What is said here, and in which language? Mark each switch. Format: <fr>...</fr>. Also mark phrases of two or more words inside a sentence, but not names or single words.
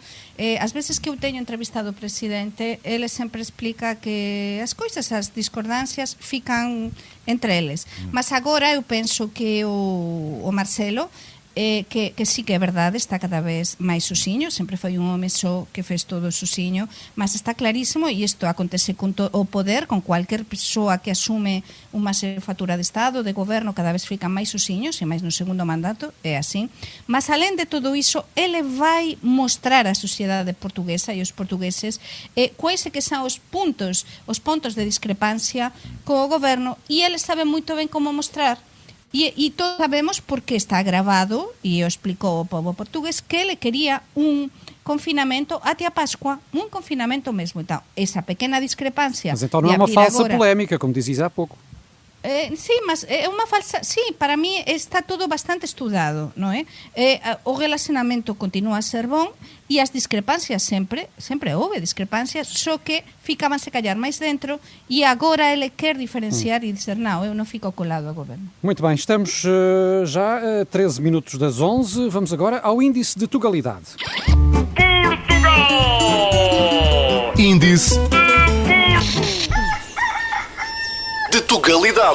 <gl>As vezes que eu teño entrevistado o presidente, ele sempre explica que as coisas, as discordancias, fican entre eles. Mas agora eu penso que o Marcelo, que sí que é verdade, está cada vez máis sozinho, sempre foi un home só que fez todo sozinho, mas está clarísimo, e isto acontece con o poder, con cualquier persoa que asume unha xefatura de Estado, de goberno, cada vez fican máis sozinhos, e máis no segundo mandato, é así. Mas alén de todo iso, ele vai mostrar á sociedade portuguesa e os portugueses quais que son os pontos de discrepancia co goberno, e ele sabe moito ben como mostrar. E todos sabemos, porque está grabado, e o explicou o povo portugués, que ele quería un confinamento até a Páscoa, un confinamento mesmo. Então, esa pequena discrepancia...</gl> <pt>Mas então não é uma falsa polémica, como dizias há pouco.</pt> <gl>Sim, mas é unha falsa... Sim, para mí está todo bastante estudado, non é? O relacionamento continúa a ser bon e as discrepancias sempre houve discrepancias, só que ficabanse callar máis dentro e agora ele quer diferenciar e dizer,</gl> <pt>não, eu não fico colado ao governo. Muito bem, estamos já a 13 minutos das 11, vamos agora ao índice de Tugalidade. Portugal! Índice de Tugalidade.</pt>